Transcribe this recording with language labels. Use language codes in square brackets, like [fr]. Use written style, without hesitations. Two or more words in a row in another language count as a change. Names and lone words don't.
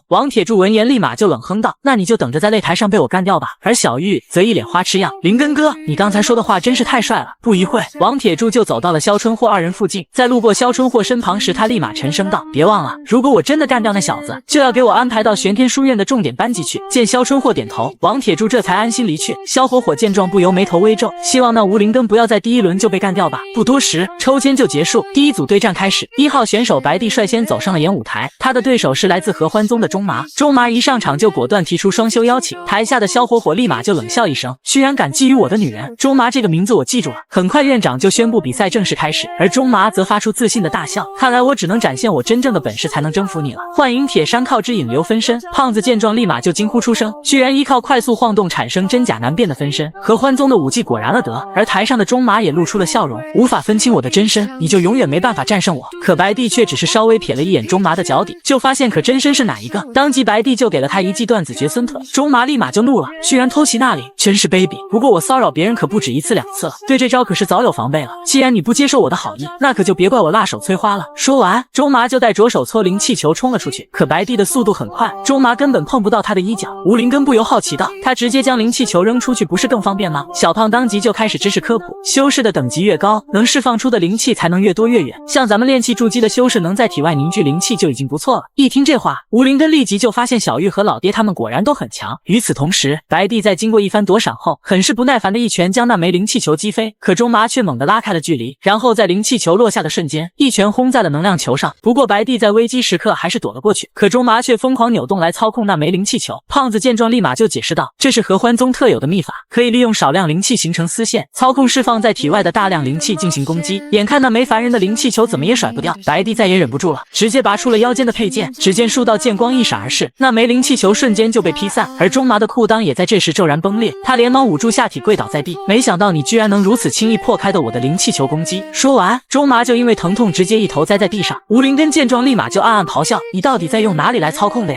[zh] 王鐵柱聞言立馬就冷哼道：那你就等着在擂台上被我幹掉吧。而小玉則一臉花痴樣：林根哥，你剛才說的話真是太帥了。不一會，王鐵柱就走到了肖春霍2人附近，在路過肖春霍身旁時，他立馬沉聲道：別忘了，如果我真的幹掉那小子，就要給我安排到玄天書院的重點班級去。見肖春霍點頭，王鐵柱這才安心離去。肖火火見狀不由眉頭微皺，希望那吳林根不要在第1輪就被幹掉吧。不多時，抽籤就結束，第1組對戰開始。1號選手白帝率先走上了演武台，他的對手是來自合歡宗的中麻。中麻一上場就果斷提出雙修邀請，台下的肖火火立馬就冷笑一聲：居然敢覬覦我的女人！中麻这個名字我記住了。很快院長就宣布比賽正式開始，而中麻則發出自信的大笑：看來我只能展現我真正的本事才能征服你了。幻影鐵山靠之引流分身，胖子見狀立馬就驚呼出聲，居然依靠快速晃動產生真假難辨的分身，合歡宗的武技果然了得。而台上的中麻也露出了笑容：無法分清我的真身，你就永遠沒辦法戰勝我。可白帝卻只是稍微瞥了一眼中麻的腳底，就發現可真身是哪一個，當即白帝就給了他一記斷子絕孫特。中麻立馬就怒了，居然偷襲那裡，真是卑鄙。不過我騷擾別人可不止1次2次了，對這招可是早有防備了。既然你不接受我的好意，那可就別怪我辣手摧花了。說完，中麻就帶着手搓灵氣球衝了出去。可白帝的速度很快，中麻根本碰不到他的衣角。吴林根不由好奇道：他直接将灵气球扔出去不是更方便吗？小胖当即就開始知識科普，修士的等級越高，能釋放出的靈氣才能越多越遠，像咱們練氣築基的修士能在體外凝聚靈氣就已經不錯了。一聽這話，吳林根立即就發現小玉和老爹他們果然都很強。與此同時，白帝在經過一番躲閃後，很是不耐煩的一拳將那枚灵氣球擊飛，可中麻卻猛地拉開了距離，然後在靈氣球落下的瞬間，一拳轟在了能量球上。不過白帝在危機時刻還是躲了過去，可中麻卻瘋狂扭動來操控那枚灵氣球。胖子見狀立馬就解釋道：這是合歡宗特有的秘法，可以利用少量靈氣形成絲線，操控釋放在體外的大量靈氣進行攻擊。眼看那枚凡人的靈氣球怎麼也甩不掉，白帝再也忍不住了，直接拔出了腰間的佩剑，只見数道劍光一閃而逝，那枚靈氣球瞬間就被劈散。而中麻的褲襠也在這時驟然崩裂，他連忙捂住下體跪倒在地，沒想到你居然能如此輕易破開的我的靈氣球攻擊。說完，中麻就因為疼痛直接一頭栽在地上。吳林根見狀立馬就暗暗咆哮：你到底在用哪裡來操控的呀？